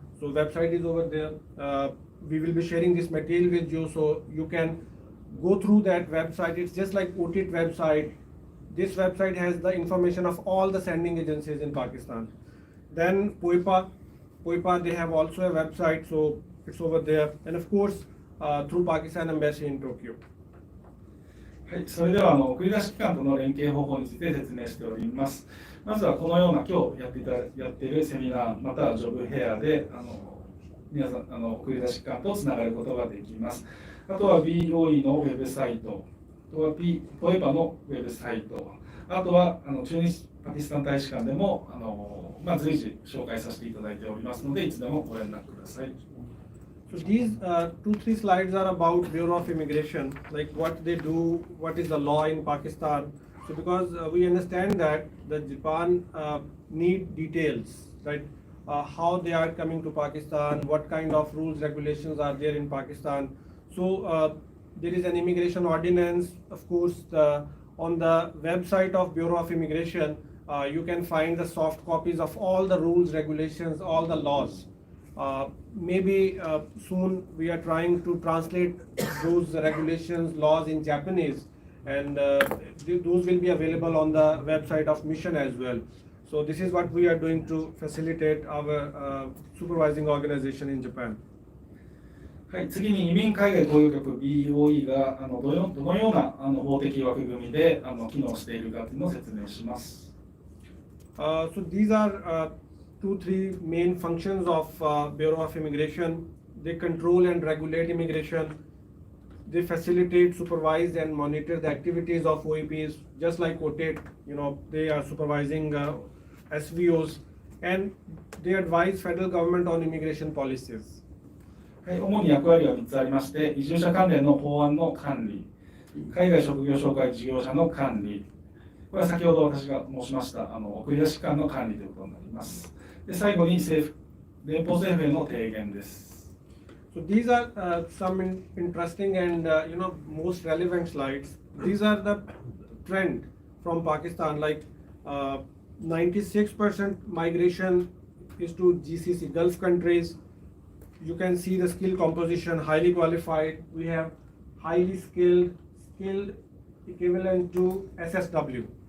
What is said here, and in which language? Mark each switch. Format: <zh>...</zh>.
<en>So website is over there. We will be sharing this material with you, so you can go through that website. It's just like OTIT website. This website has the information of all the sending agencies in Pakistan. Then Poipa, they have also a website, so it's over there. And of course, through Pakistan Embassy in Tokyo.</en> <ja>はい、それでは送り出し機関との連携方法について説明しております。まずはこのような今日やっているセミナーまたはジョブヘアで皆さん送り出し機関とつながることができます。あとは BOE のウェブサイト、あとはポエパのウェブサイト、あとは駐日パキスタン大使館でも随時紹介させていただいておりますので、いつでもご連絡ください。</ja> <en>So these 2-3 slides are about Bureau of Immigration, like what they do, what is the law in Pakistan. So because we understand that the Japan need details, right? How they are coming to Pakistan, what kind of rules, regulations are there in Pakistan. So there is an immigration ordinance, of course, on the website of Bureau of Immigration, you can find the soft copies of all the rules, regulations, all the laws. Maybe soon we are trying to translate those regulations, laws in Japanese, and those will be available on the website of Mission as well. So this is what we are doing to facilitate our supervising organization in Japan.</en> <ja>はい、次に移民海外雇用局 BOE がどのような法的枠組みで機能しているかというのを説明します。</ja> <en>So these are 2-3 main functions of Bureau of Immigration. They control and regulate immigration. they facilitate, supervise, and monitor the activities of OEPs, just like OTATE. They are supervising SVOs, and they advise federal government on immigration policies.</en> <ja>はい、主に役割は3つありまして、移住者関連の法案の管理、海外職業紹介事業者の管理、これは先ほど私が申しました送り出し機関の管理ということになります。で、最後に連邦政府への提言です。</ja> <en>So these are some interesting and most relevant slides. These are the trend from Pakistan. Like 96% migration is to GCC, Gulf countries. You can see the skill composition, highly qualified. We have highly skilled equivalent to SSW.</en>